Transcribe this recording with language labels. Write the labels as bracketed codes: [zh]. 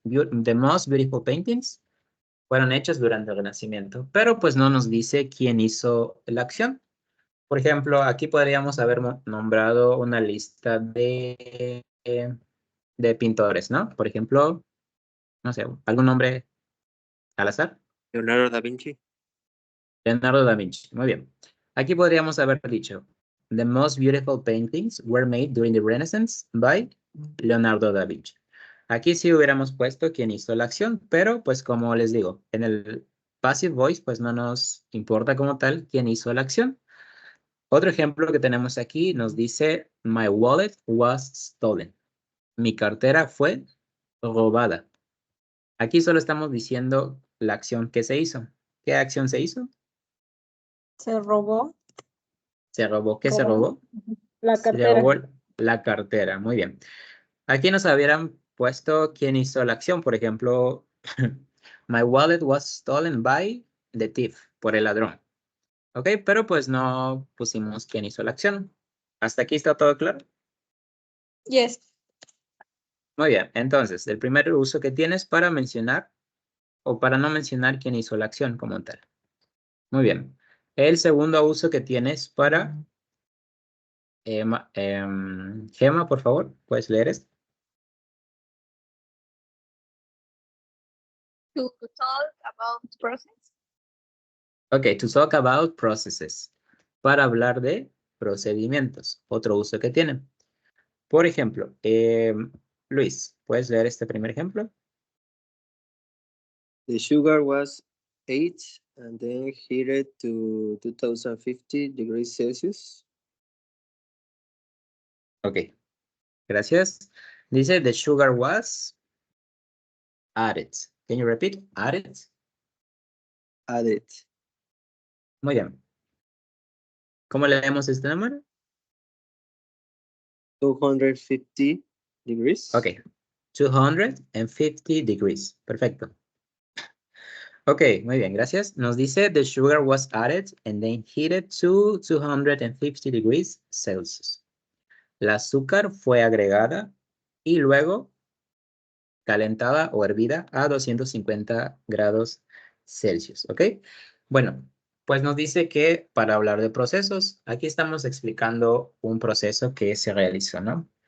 [en] The most beautiful paintings [es] fueron hechas durante el Renacimiento, pero pues no nos dice quién hizo la acción. Por ejemplo, aquí podríamos haber nombrado una lista de pintores, ¿no? Por ejemplo, no sé, algún nombre al azar. Leonardo da Vinci. Leonardo da Vinci. Muy bien. Aquí podríamos haber dicho, [en] The most beautiful paintings were made during the Renaissance by Leonardo da Vinci. [es] Aquí sí hubiéramos puesto quién hizo la acción, pero pues como les digo, en el passive voice pues no nos importa como tal quién hizo la acción. Otro ejemplo que tenemos aquí nos dice, [en] My wallet was stolen. [es] Mi cartera fue robada. Aquí solo estamos diciendo la acción que se hizo. ¿Qué acción se hizo? Se robó. Se robó. ¿Qué se Robó. robó? La Se cartera. robó la cartera. Muy bien. Aquí nos hubieran puesto quién hizo la acción. Por ejemplo, [en] My wallet was stolen by the thief. [es] Por el ladrón. Ok, pero pues no pusimos quién hizo la acción. ¿Hasta aquí está todo claro? [en] Yes. [es] Muy bien. Entonces, el primer uso que tienes para mencionar o para no mencionar quién hizo la acción como tal. Muy bien. El segundo uso que tienes para... Gemma, por favor, ¿puedes leer esto? [en] To talk about process. Ok, to talk about processes. [es] Para hablar de procedimientos. Otro uso que tienen. Por ejemplo, Luis, ¿puedes leer este primer ejemplo? [en] The sugar was 8 and then heated to 2050 degrees Celsius. [es] Ok, gracias. Dice, [en] the sugar was added. Can you repeat? Added. Added [es] Muy bien. ¿Cómo leemos este número? [en] 250 degrees. Ok, 250 degrees. [es] Perfecto. Ok, muy bien, gracias. Nos dice, [en] the sugar was added and then heated to 250 degrees Celsius. [es] El azúcar fue agregada y luego calentada o hervida a 250 grados Celsius, ¿ok? Bueno, pues nos dice que para hablar de procesos, aquí estamos explicando un proceso que se realizó, ¿no?